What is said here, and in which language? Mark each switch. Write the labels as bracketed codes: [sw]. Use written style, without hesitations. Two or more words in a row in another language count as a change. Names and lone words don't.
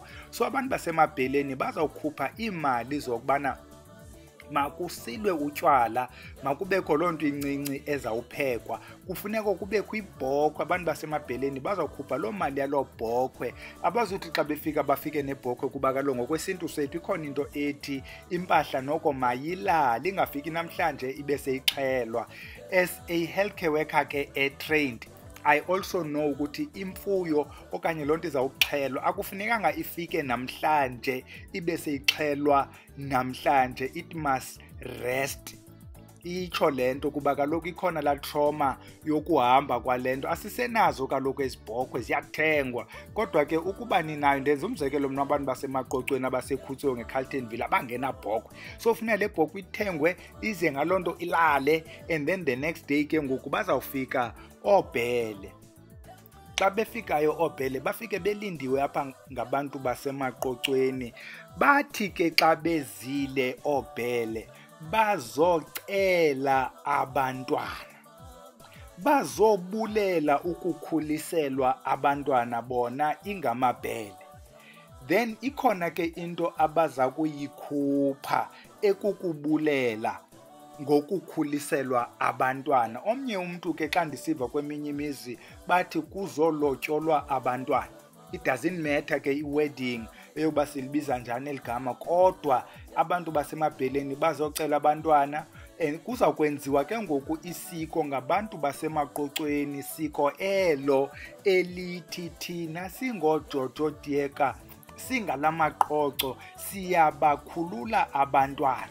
[xh] So abantu basemabheleni bazawukhupha iimali zokubana makusilwe utywala, makubekho loo nto incinci ezawuphekwa, kufuneka kubekho ibhokhwe. Abantu basemabheleni bazawukhupha loo mali yaloo bhokhwe, abazuthi xa befika bafike nebhokhwe kuba kaloku ngokwesintu sethu ikhona into ethi impahla noko mayilali ingafiki namhlanje ibe seyixhelwa. [en] As a healthcare worker [xh] ke [en] trained, I also know [xh] ukuthi imfuyo okanye loo nto izawuxhelwa akufunekanga ifike namhlanje ibe seyixhelwa namhlanje, [en] it must rest. [xh] Itsho le nto kuba kaloku ikhona laa trauma yokuhamba kwale nto. Asisenazo kaloku ezibhokhwe, ziyathengwa. Kodwa ke ukuba ninayo, ndenza umzekelo mna abantu basemaqoqweni abasekhutyiwe ngeCarltonville abangenabhokhwe, so funeka le bhokhwe ithengwe ize ngaloo nto ilale, [en] and then the next day [xh] ke ngoku bazawufika oobhele. Xa befikayo oobhele bafike belindiwe apha ngabantu basemaqoqweni. Bathi ke xa bezile oobhele bazocela abantwana, bazobulela ukukhuliselwa abantwana bona ingamabhele. Then ikhona ke into abaza kuyikhupha ekukubulela ngokukhuliselwa abantwana. Omnye umntu ke xa ndisiva kweminye imizi bathi kuzolotyolwa abantwana. [en] It doesn't matter [xh] ke i-wedding eyoba silibiza njani eli gama, kodwa abantu basemabheleni bazocela abantwana, and kuzawukwenziwa ke ngoku isiko ngabantu basemaqoqweni, siko elo elithi thina singoJoJo Diyeka singala maqoqo siyabakhulula abantwana.